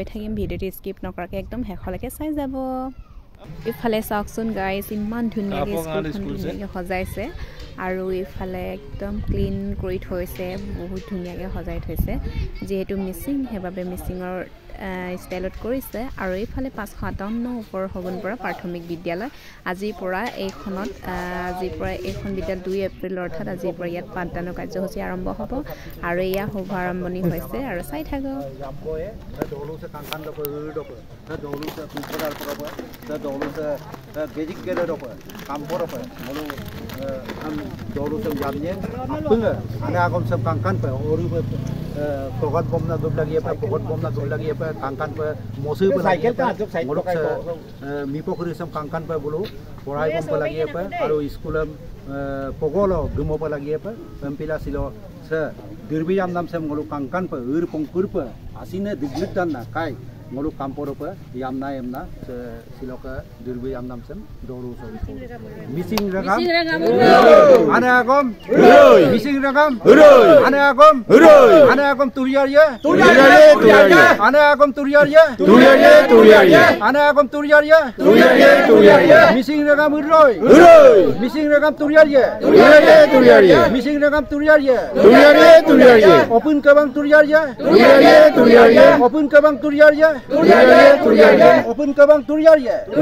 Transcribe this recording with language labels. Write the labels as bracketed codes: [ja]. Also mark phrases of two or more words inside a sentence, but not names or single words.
[as] থাকিম ভিডিঅ'টো স্কিপ নকৰাকৈ একদম শেষলৈকে চাই যাব ইফালে চাওকচোন গাইজ ইমান ধুনীয়াকৈ স্কুলখন সজাইছে আৰু ইফালে একদম ক্লিন কৰি থৈছে বহুত ধুনীয়াকৈ সজাই থৈছে যেহেতু মিচিং হেবাবে মিচিঙৰ ষ্টাইলত কৰিছে আৰু এইফালে 557 ওপৰ হবন পৰা প্ৰাথমিক বিদ্যালয় আজিৰ পৰা এইখন বিদ্যালয় 2 এপ্ৰিল অৰ্থাৎ আজিৰ পৰা ইয়াত পাঠদান কাৰ্যসূচী আৰম্ভ হ'ব আৰু ইয়া শুভাৰম্ভণি হৈছে আৰু চাই থাকক [mrg] Pogot bom na dub lagi apa pogot bom na dub lagi apa kangkan pa mosu pa lagi apa muluk mipo khuri sam kangkan pa bulu porai bom pa lagi apa aru school pogolo gumo pa lagi apa pempila silo se dirbiyam nam sam muluk kangkan pa ur pongkur pa asine diglutan na kai muluk kampor pa yamna siloka dirbiyam nam sam doru so missing ragam ana agam missing ragam ana agam ana agam turiyar ye ana agam turiyar ye ana agam turiyar ye missing ragam uroi missing ragam turiyar ye missing ragam turiyar ye open kabang turiyar ye open kabang turiyar ye open kabang turiyar ye